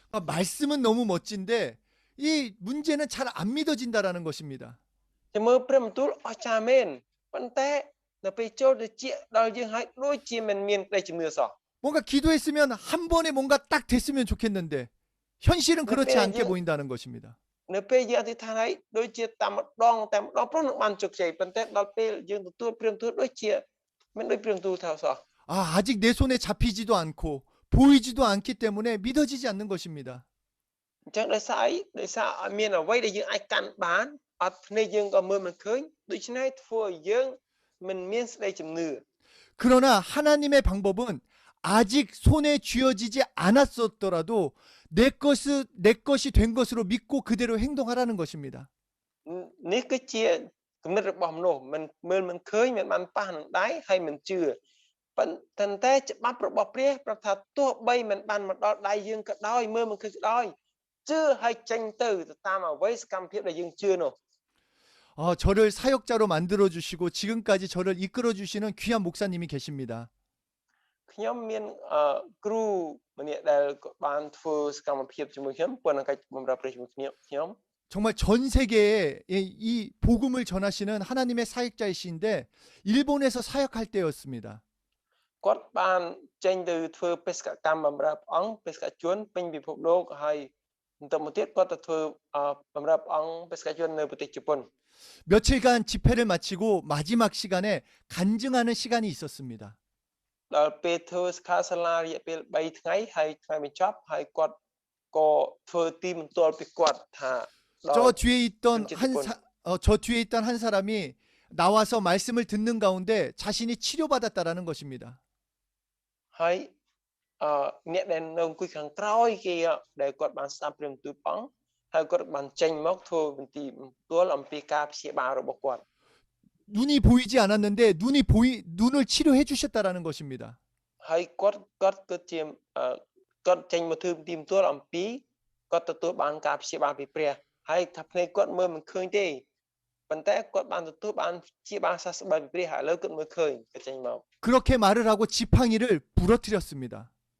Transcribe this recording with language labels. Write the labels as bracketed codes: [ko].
[ko] 말씀은 너무 멋진데 이 문제는 잘 안 믿어진다라는 것입니다. [km] ចាំមើលព្រះបន្ទូលអស្ចារ្យមែនប៉ុន្តែនៅពេលចូលទៅជាដល់យើងហើយដូចជាមិនមានក្តីជំនឿសោះ [ko] 뭔가 기도했으면 한 번에 뭔가 딱 됐으면 좋겠는데 현실은 그렇지 않게 보인다는 것입니다. [km] នៅពេលយើងអធិដ្ឋានហើយដូចជាតាមម្ដងព្រោះនឹងបានជោគជ័យប៉ុន្តែដល់ពេលយើងទទួលព្រះបន្ទូលដូចជាមិនដូចព្រះបន្ទូលថាសោះ [ko] 아직 내 손에 잡히지도 않고 보이지도 않기 때문에 믿어지지 않는 것입니다. [km] អញ្ចឹងដោយសារអីដោយសារអត់មានអ្វីដែលយើងអាចកាន់បានអត់ភ្នែកយើងក៏មើលមិនឃើញដូច្នេះធ្វើឲ្យយើងមិនមានស្ដីជំនឿ [ko] 그러나 하나님의 방법은 아직 손에 쥐어지지 않았었더라도 내 것이 된 것으로 믿고 그대로 행동하라는 것입니다. [km] នេះគឺជាគំនិតរបស់មនុស្សមិនមើលមិនឃើញមិនបានប៉ះនឹងដៃហើយមិនជឿប៉ុន្តែច្បាប់របស់ព្រះប្រាប់ថាទោះបីមិនបានមកដល់ដៃយើងក៏ដោយមើលមិនឃើញក៏ដោយជឿហើយចេញទៅតាមអ្វីសកម្មភាពដែលយើងជឿនោះ [ko] 저를 사역자로 만들어 주시고 지금까지 저를 이끌어 주시는 귀한 목사님이 계십니다. [km] ខ្ញុំមានគ្រូម្នាក់ដែលក៏បានធ្វើសកម្មភាពជាមួយខ្ញុំប៉ុន្តែកិច្ចបម្រើព្រះជាមួយខ្ញុំ [ko] 정말 전 세계에 이 복음을 전하시는 하나님의 사역자이신데 일본에서 사역할 때였습니다. [km] គាត់បានចេញទៅធ្វើបេសកកម្មបម្រើព្រះអង្គបេសកជនពេញពិភពលោកហើយបន្តមកទៀតគាត់ទៅធ្វើបម្រើព្រះអង្គបេសកជននៅប្រទេសជប៉ុន [ko] 며칠간 집회를 마치고 마지막 시간에 간증하는 시간이 있었습니다. [km] ដល់ពេលធ្វើសិក្ខាសាលារយៈពេល3ថ្ងៃហើយថ្ងៃបញ្ចប់ហើយគាត់ក៏ធ្វើទីបន្ទាល់ពីគាត់ថា [ko] 저 뒤에 있던 금지특권. 저 뒤에 있던 한 사람이 나와서 말씀을 듣는 가운데 자신이 치료받았다라는 것입니다. [km] ហើយអ្នកដែលនៅអង្គុយខាងក្រោយគេដែលគាត់បានស្ដាប់ព្រះបន្ទូលព្រះអង្គហើយគាត់បានចេញមកធ្វើបន្ទីបន្ទាល់អំពីការព្យាបាលរបស់គាត់ [ko] 눈이 보이지 않았는데 눈을 치료해 주셨다라는 것입니다. [km] ហើយគាត់ទៅជាគាត់ចេញមកធ្វើបន្ទីបន្ទាល់អំពីគាត់ទទួលបានការព្យាបាលពីព្រះហើយថាភ្នែកគាត់មើលមិនឃើញទេប៉ុន្តែគាត់បានទទួលបានព្យាបាលសះស្បើយពីព្រះហើយឥឡូវគាត់មើលឃើញគាត់ចេញមក [ko] 그렇게 말을 하고 지팡이를 부러뜨렸습니다.